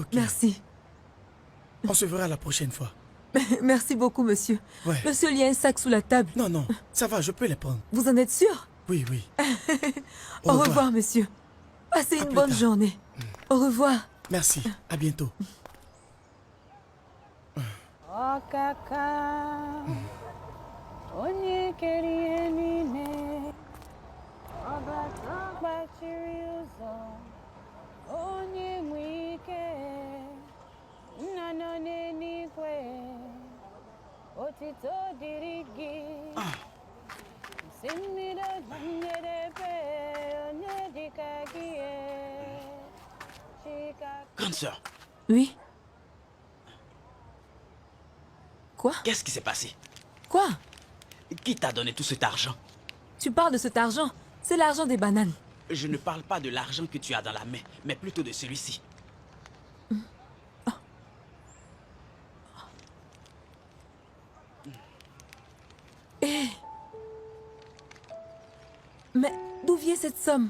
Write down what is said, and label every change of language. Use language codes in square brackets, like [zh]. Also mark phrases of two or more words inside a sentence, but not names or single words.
[fr] Merci. On se verra la prochaine fois. Merci beaucoup, monsieur. Ouais. Monsieur, il y a un sac sous la table. Non, non, ça va, je peux les prendre. Vous en êtes sûr? Oui, oui. Au revoir, monsieur. Passez À une plus bonne tard. journée. Au revoir. Merci, à bientôt. [ig] Ọkaka, onye kere ihe niile, ọbata gbachiri ụzọ, onye nwe ike, nna nọ n'eluigwe, otito dịrị gị. Si mmiri njedebe, onye dịka gị, Chika. [fr] Grande sœur, Oui? Quoi? qu'est-ce qui s'est passé? Quoi? Qui t'a donné tout cet argent? Tu parles de cet argent? C'est l'argent des bananes. Je ne parle pas de l'argent que tu as dans la main, mais plutôt de celui-ci. Mais d'où vient cette somme?